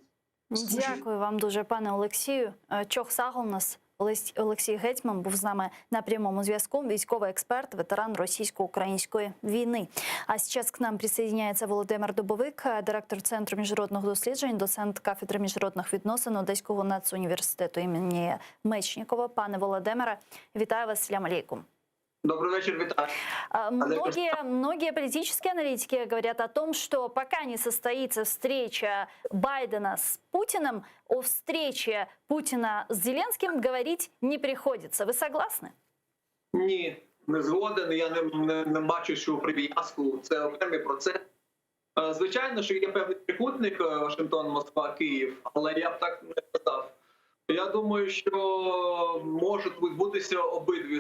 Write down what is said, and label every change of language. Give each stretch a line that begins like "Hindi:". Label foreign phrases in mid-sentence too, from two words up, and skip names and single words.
Ukrainian: Дякую вам дуже, пане Олексію.
Crimean Tatar: Çoq sağ ol
Ukrainian: нас Олексій Гетьман був з нами на прямому зв'язку. Військовий експерт, ветеран російсько-української війни. А зараз
Russian: к нам
Ukrainian: присоединяється Володимир Дубовик, директор Центру міжнародних досліджень, доцент кафедри міжнародних відносин Одеського нацуніверситету імені Мечнікова. Пане Володимире, вітаю вас,
Arabic: سلام عليكم.
Russian: Добрый вечер, витаю. Многие политические аналитики говорят о том, что пока не состоится встреча Байдена с Путиным, о встрече Путина с Зеленским говорить не приходится. Вы согласны?
Ukrainian: Ні, не згоден. Я не бачу, що прив'язку. Це окремий процес. Звичайно, що є певний трикутник Вашингтон, Москва, Київ, але я б так не сказав. Я думаю, що можуть відбутися обидві.